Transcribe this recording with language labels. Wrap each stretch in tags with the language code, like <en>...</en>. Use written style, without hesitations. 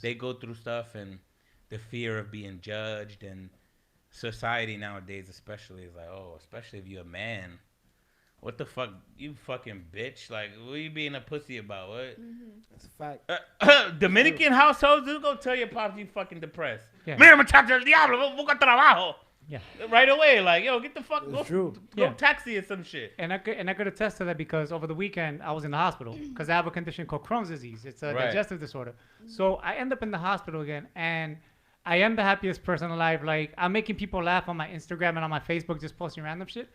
<en>they go through stuff and the fear of being judged, and society nowadays especially is like, oh, especially if you're a man. What the fuck? You fucking bitch. Like, what are you being a pussy about? What? That's a fact. Dominican households, just go tell your pops you fucking depressed. Yeah.</en> <es>Mira, muchacho, el diablo, busca trabajo.</es> <en>Yeah. Right away, like, yo, get the fuck, go, It's true. go Yeah. taxi or some shit. And I could attest to that because over the weekend I was in the hospital because I have a condition called Crohn's disease. It's a Right. digestive disorder. So I end up in the hospital again, and I am the happiest person alive. Like, I'm making people laugh on my Instagram and on my Facebook, just posting random shit.</en>